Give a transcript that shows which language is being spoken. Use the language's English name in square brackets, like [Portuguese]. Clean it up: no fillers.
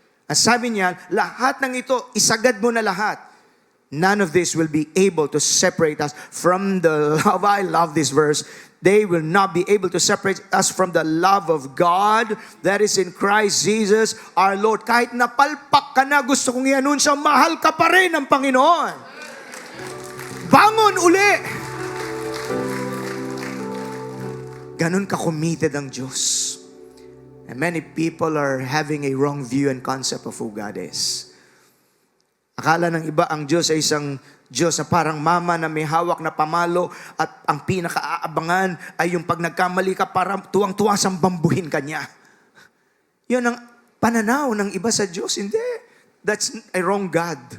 [Filipino] Ang sabi niya, lahat ng ito, isagad mo na lahat. [English] None of this will be able to separate us from the love. I love this verse. They will not be able to separate us from the love of God that is in Christ Jesus our Lord. [Filipino] Kahit napalpak ka na, gusto kong i-anunsya, mahal ka pa rin ng Panginoon. Bangon uli! Ganun ka-committed ang Diyos. [English] And many people are having a wrong view and concept of who God is. [Filipino] Akala ng iba ang Diyos ay isang Diyos na parang mama na may hawak na pamalo at ang pinakaaabangan ay yung pag nagkamali ka parang tuwang-tuwa sambambuhin ka niya. Yun ang pananaw ng iba sa Diyos. Hindi. [English] That's a wrong God.